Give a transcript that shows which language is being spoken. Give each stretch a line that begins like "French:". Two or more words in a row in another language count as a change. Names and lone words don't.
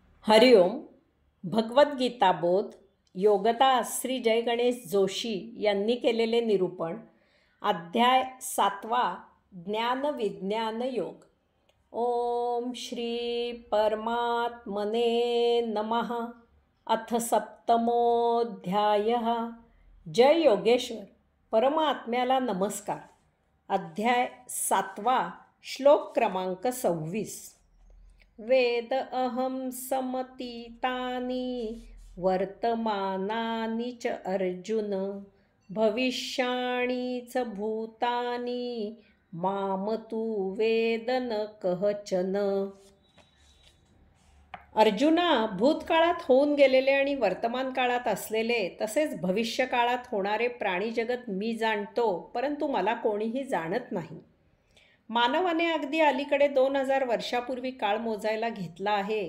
Marathi: हरिओम. भगवद्गीता बोध योगता श्री जय गणेश जोशी यांनी केलेले निरूपण. अध्याय 7. ज्ञान विज्ञान योग.
Sanskrit: ओम श्री परमात्मने नमः. अथ सप्तमोऽध्यायः.
Marathi: जय योगेश्वर. परमात्म्याला नमस्कार. अध्याय 7. श्लोक क्रमांक 26.
Sanskrit: वेद अहम समतीतानि वर्तमानानि च अर्जुन भविष्याणि च भूतानि माम तु वेद न कश्चन.
Marathi: अर्जुना, भूतकाळात होऊन गेलेले आणि वर्तमान काळात असलेले तसेच भविष्यकाळात होणारे प्राणीजगत मी जाणतो, परंतु मला कोणीही जाणत नाही. मानवाने अगदी अलीकडे 2000 वर्षापूर्वी काळ मोजायला घेतला आहे.